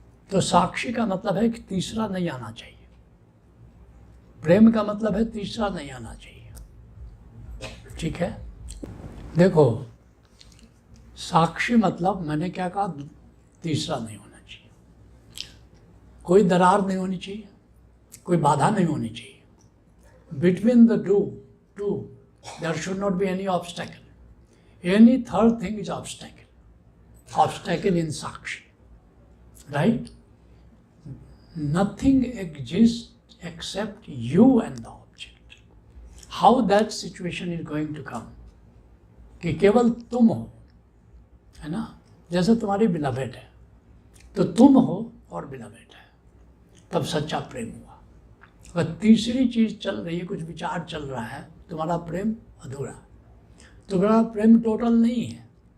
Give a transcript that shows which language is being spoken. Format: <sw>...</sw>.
<hi>तो साक्षी का मतलब है कि तीसरा नहीं आना चाहिए. प्रेम का मतलब है तीसरा नहीं आना चाहिए. ठीक है? देखो, साक्षी मतलब मैंने क्या कहा? तीसरा नहीं होना चाहिए. कोई दरार नहीं होनी चाहिए, कोई बाधा नहीं होनी चाहिए.</hi> <en>Between the two, there should not be any obstacle. Any third thing is obstacle. Obstacle in Sakshi. Right? Nothing exists except you and the object. How that situation is going to come?</en> <hi>कि केवल तुम हो, है ना? जैसे तुम्हारी beloved है, तो तुम हो और बिलवेड है, तब सच्चा प्रेम हुआ. अगर तीसरी चीज चल रही है, कुछ विचार चल रहा है, तुम्हारा प्रेम अधूरा, तुम्हारा प्रेम टोटल नहीं है.</hi>